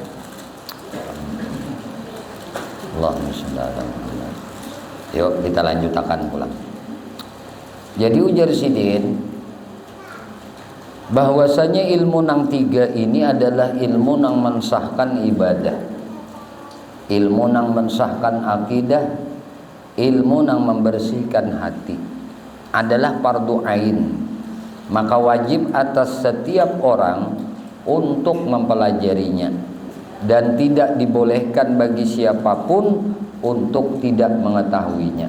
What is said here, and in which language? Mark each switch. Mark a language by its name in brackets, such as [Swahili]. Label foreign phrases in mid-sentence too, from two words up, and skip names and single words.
[Arabic] Allahumma sholli ala Muhammad. [Indonesian] Yuk kita lanjutkan pulang. [Banjar] Jadi ujar Sidin bahwasanya ilmu nang 3 ini adalah ilmu nang mensahkan ibadah, ilmu nang mensahkan akidah, ilmu nang membersihkan hati, adalah fardu ain. [Indonesian] Maka wajib atas setiap orang untuk mempelajarinya, dan tidak dibolehkan bagi siapapun untuk tidak mengetahuinya.